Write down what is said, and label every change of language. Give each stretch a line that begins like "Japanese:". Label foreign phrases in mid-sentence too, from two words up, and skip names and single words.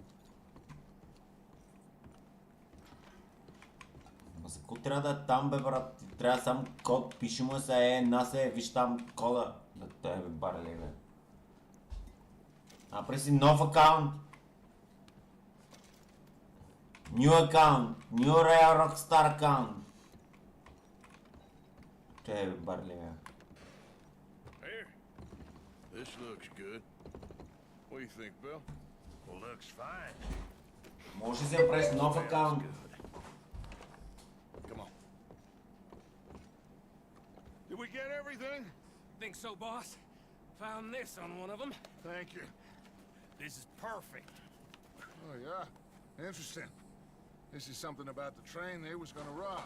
Bulgarian: Ма за какво трябва да е там, бе, брат? Трябва само код, пиши му виж там кода. Да той бе, барали, бе. Направи си нов акаунт.
English: New account. New Rare Rockstar account.
Bulgarian: Той бе, барали, бе.
English: Here. This looks good. What do you think, Bill? Well, looks fine.
Bulgarian: Може да си направиш нов акаунт.
English: Come on. Did we get everything? Think so, boss. Found this on one of them. Thank you. This is perfect. Oh, yeah? Interesting. This is something about the train they was gonna rob.